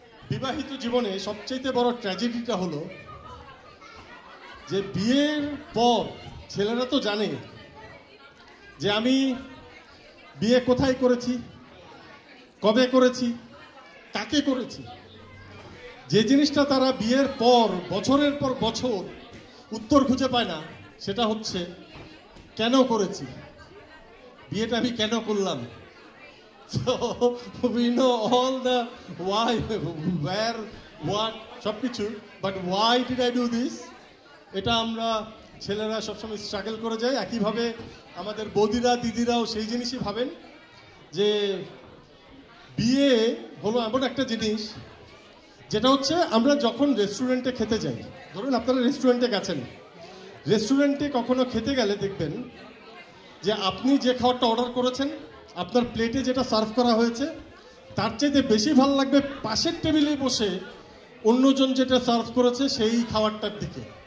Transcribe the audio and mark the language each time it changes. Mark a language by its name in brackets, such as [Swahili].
[Bangla] বিবাহিত জীবনে সবচেয়ে বড় ট্র্যাজেডিটা হলো যে বিয়ের পর ছেলেরা তো জানে যে আমি বিয়ে কোথায় করেছি, কবে করেছি, কাকে করেছি। যে জিনিসটা তারা বিয়ের পর বছরের পর বছর উত্তর খুঁজে পায় না, সেটা হচ্ছে কেন করেছি, বিয়েটা আমি কেন করলাম। [English] So we know all the why, where, what, [Bangla] সব কিছু, [English] but why did I do this? [Bangla] এটা আমরা ছেলেরা সবসময় স্ট্রাগল করে যাই। একইভাবে আমাদের বৌদিরা দিদিরাও সেই জিনিসই ভাবেন যে বিয়ে হলো এমন একটা জিনিস যেটা হচ্ছে আমরা যখন রেস্টুরেন্টে খেতে যাই, ধরুন আপনারা রেস্টুরেন্টে গেছেন, রেস্টুরেন্টে কখনো খেতে গেলে দেখবেন যে আপনি যে খাবারটা অর্ডার করেছেন, আপনার প্লেটে যেটা সার্ভ করা হয়েছে, তার চাইতে বেশি ভালো লাগবে পাশের টেবিলে বসে অন্যজন যেটা সার্ভ করেছে সেই খাবারটার দিকে।